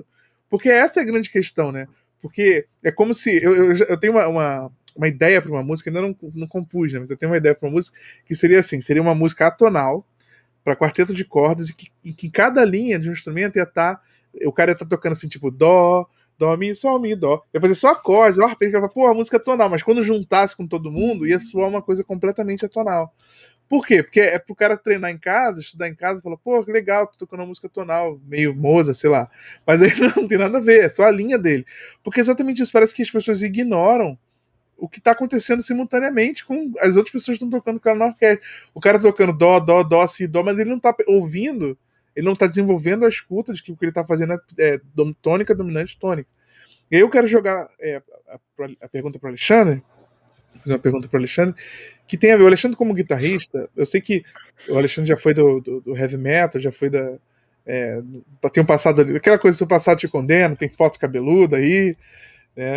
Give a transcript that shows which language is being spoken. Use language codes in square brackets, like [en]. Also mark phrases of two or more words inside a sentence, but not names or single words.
[pt] Porque essa é a grande questão, né? Porque é como se... Eu tenho uma ideia para uma música, ainda não compus, né? Mas eu tenho uma ideia para uma música que seria assim, seria uma música atonal para quarteto de cordas e que cada linha de um instrumento ia estar... O cara ia estar tocando assim, tipo, dó, mi, sol, mi, dó. Ia fazer só acordes, a música é atonal, mas quando juntasse com todo mundo, ia soar uma coisa completamente atonal. Por quê? Porque é pro cara treinar em casa, estudar em casa, e falar, que legal, tô tocando uma música tonal, meio Mozart, sei lá. Mas aí não tem nada a ver, é só a linha dele. Porque exatamente isso, parece que as pessoas ignoram o que está acontecendo simultaneamente com as outras pessoas que estão tocando com ela na orquestra. O cara tocando dó, si, dó, mas ele não está ouvindo, ele não está desenvolvendo a escuta de que o que ele está fazendo é tônica, dominante, tônica. E aí eu quero jogar a pergunta para o Alexandre, fazer uma pergunta para o Alexandre, que tem a ver. O Alexandre, como guitarrista, eu sei que o Alexandre já foi do [en] heavy metal, [pt] já foi tem um passado ali, aquela coisa, seu passado te condena, tem foto cabeluda aí, né?